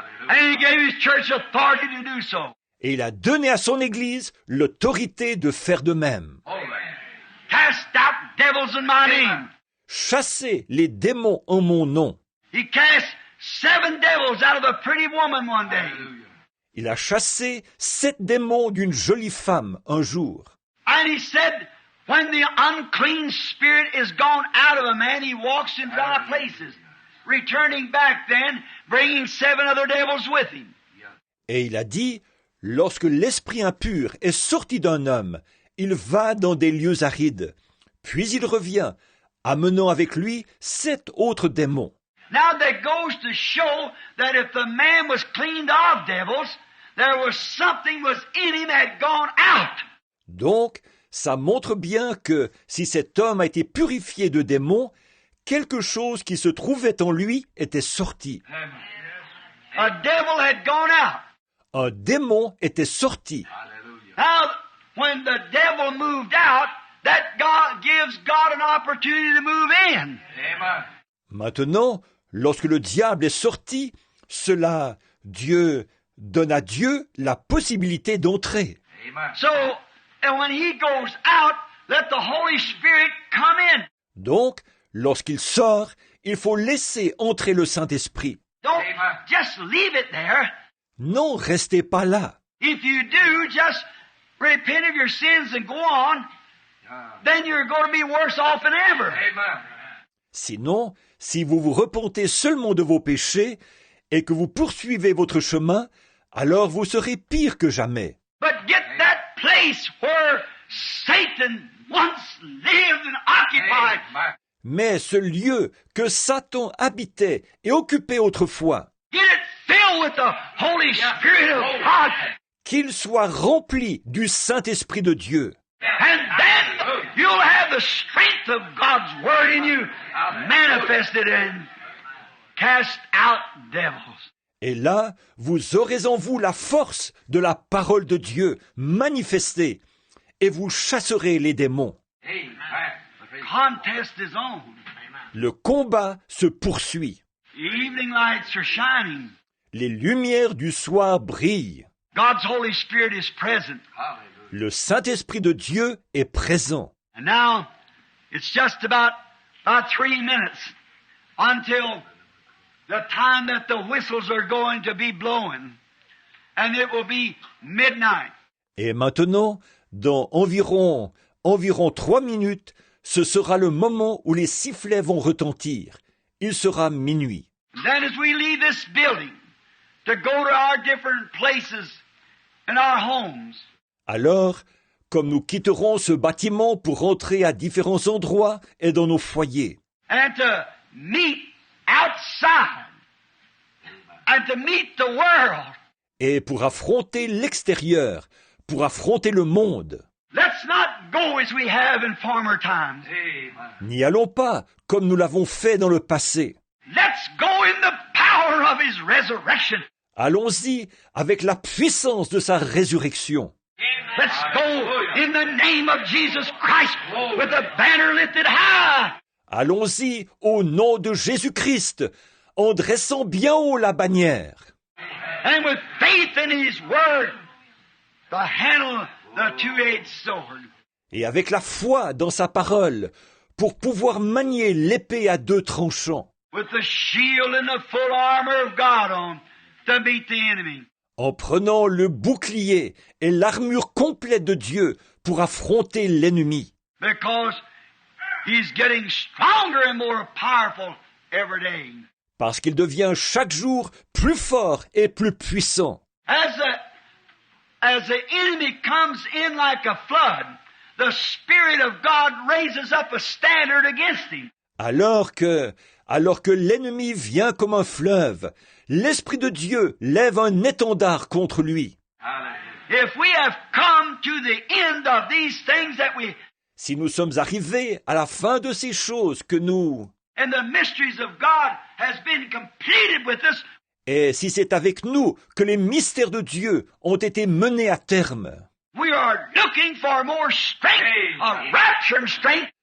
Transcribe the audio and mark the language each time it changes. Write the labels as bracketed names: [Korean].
[English] And He gave His church authority to do so. [French] Et il a donné à son Église l'autorité de faire de même. [English] Cast out devils in my name. [French] Chasser les démons en mon nom. [English] He cast 7 devils out of a pretty woman one day. [French] Il a chassé 7 démons d'une jolie femme un jour. [English] And He said, when the unclean spirit is gone out of a man, he walks in dry places, returning back then, bringing 7 other devils with him. [French] Et il a dit, lorsque l'esprit impur est sorti d'un homme, il va dans des lieux arides. Puis il revient, amenant avec lui 7 autres démons. [English] Now that goes to show that if the man was cleaned of devils, there was something was in him that had gone out. [French] Donc, ça montre bien que si cet homme a été purifié de démons, quelque chose qui se trouvait en lui était sorti. [English] A devil had gone out. [French] Un démon était sorti. [English] Now, when the devil moved out, that God gives God an opportunity to move in. [French] Maintenant, lorsque le diable est sorti, cela, Dieu donne à Dieu la possibilité d'entrer. [English] So, and when he goes out, let the Holy Spirit come in. [French] Donc, lorsqu'il sort, il faut laisser entrer le Saint-Esprit. [English] Don't just leave it there. [French] Non, restez pas là. [English] If you do, just repent of your sins and go on, then you're going to be worse off than ever. [French] Sinon, si vous vous repentez seulement de vos péchés et que vous poursuivez votre chemin, alors vous serez pire que jamais. [English] But get that place where Satan once lived and occupied. [French] Mais ce lieu que Satan habitait et occupait autrefois, [English] Get it filled with the Holy Spirit of God. [French] qu'il soit rempli du Saint-Esprit de Dieu. [English] And then you'll have the strength of God's Word in you manifested and cast out devils. [French] Et là, vous aurez en vous la force de la parole de Dieu manifestée, et vous chasserez les démons. [English] The contest is on. [French] Le combat se poursuit. [English] The evening lights are shining. [French] Les lumières du soir brillent. [English] God's Holy Spirit is present. [French] Le Saint-Esprit de Dieu est présent. [English] And now, it's just about 3 minutes until the time that the whistles are going to be blowing. And it will be midnight. [French] Et maintenant, dans environ 3 minutes, ce sera le moment où les sifflets vont retentir. Il sera minuit. [English] Then as we leave this building to go to our different places in our homes, [French] Alors, comme nous quitterons ce bâtiment pour rentrer à différents endroits et dans nos foyers, [English] and to meet outside, and to meet the world, [French] et pour affronter l'extérieur, pour affronter le monde, [English] let's not go as we have in former times. [French] n'y allons pas comme nous l'avons fait dans le passé. [English] Let's go in the power of His resurrection. [French] Allons-y avec la puissance de sa résurrection. [English] Let's go in the name of Jesus Christ with the banner lifted high. [French] Allons-y au nom de Jésus-Christ, en dressant bien haut la bannière. [English] And with faith in His word, to handle the two-edged sword. [French] Et avec la foi dans sa parole, pour pouvoir manier l'épée à 2 tranchants. [English] With the shield and the full armor of God on to meet the enemy. [French] en prenant le bouclier et l'armure complète de Dieu pour affronter l'ennemi. [English] Because he's getting stronger and more powerful every day. [French] Parce qu'il devient chaque jour plus fort et plus puissant. [English] As the enemy comes in like a flood, the Spirit of God raises up a standard against him. [French] Alors que l'ennemi vient comme un fleuve, l'Esprit de Dieu lève un étendard contre lui. [English] If we have come to the end of these things that we, [French] Si nous sommes arrivés à la fin de ces choses que nous... [English] and the mysteries of God has been completed with us, [French] Et si c'est avec nous que les mystères de Dieu ont été menés à terme, [English] we are looking for more strength, a rapture strength,